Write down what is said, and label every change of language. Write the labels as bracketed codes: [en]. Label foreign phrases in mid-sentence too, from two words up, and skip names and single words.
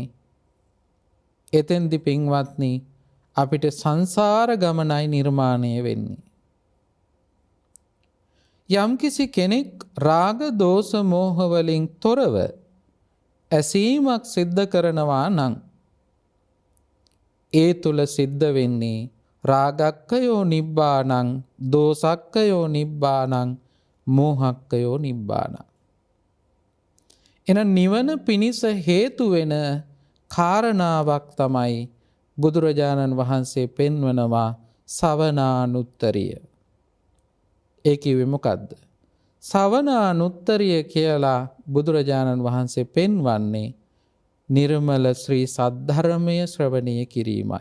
[si] එතෙන්දි පින්වත්නි අපිට සංසාර ගමනයි නිර්මාණය වෙන්නේ. යම්කිසි කෙනෙක් රාග දෝෂ මෝහ වලින් තොරව ඇසීමක් සිද්ධ කරනවා නම් ඒ තුල සිද්ධ වෙන්නේ [pi] රාගක්කයෝ නිබ්බානං දෝසක්කයෝ නිබ්බානං මෝහක්කයෝ නිබ්බානං. [si] එන නිවන පිණිස හේතු වෙන කාරණාවක් තමයි බුදුරජාණන් වහන්සේ පෙන්වනවා සවනානුත්තරිය. ඒ කිව්වේ මොකද්ද? සවනානුත්තරිය කියලා බුදුරජාණන් වහන්සේ පෙන්වන්නේ නිර්මල ශ්‍රී සද්ධර්මය ශ්‍රවණය කිරීමයි.